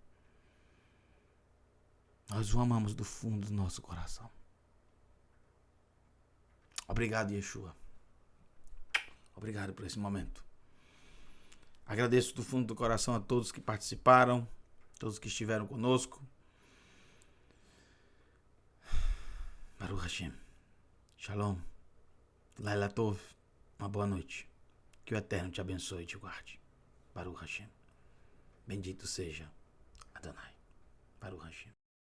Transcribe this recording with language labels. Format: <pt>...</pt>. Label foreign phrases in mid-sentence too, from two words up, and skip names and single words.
<pt>Nós o amamos do fundo do nosso coração. Obrigado, Yeshua. Obrigado por esse momento. Agradeço do fundo do coração a todos que participaram, todos que estiveram conosco.</pt> <he>ברוך השם. שלום. לילה טוב.</he> <pt>Uma boa noite. Que o Eterno te abençoe e te guarde.</pt> <he>ברוך השם.</he> <pt>Bendito seja Adonai.</pt> <he>ברוך השם.</he>